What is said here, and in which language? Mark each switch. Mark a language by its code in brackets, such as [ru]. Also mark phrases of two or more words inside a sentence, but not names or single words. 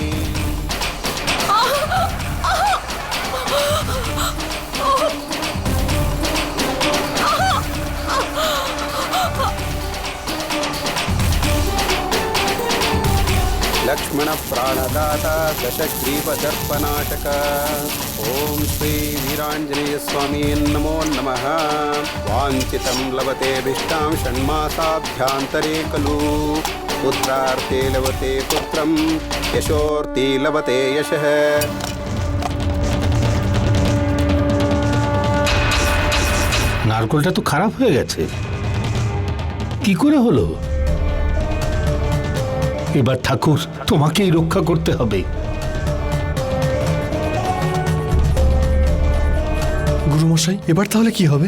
[sa] लक्ष्मण प्राणदाता दशग्रीवदर्पनाशक ॐ श्री वीराञ्जनेय स्वामी नमो नमः वाञ्छितं लभतेऽभीष्टां षण्मासाभ्यान्तरे खलु पुत्रार्थे लभते पुत्रं यशोर्थे लभते यशः [bn] নারকলটা তো খারাপ হয়ে গেছে, কি করে হলো? এবার ঠাকুর তোমাকেই রক্ষা করতে হবে। গুরুমশাই, এবার তাহলে কি হবে?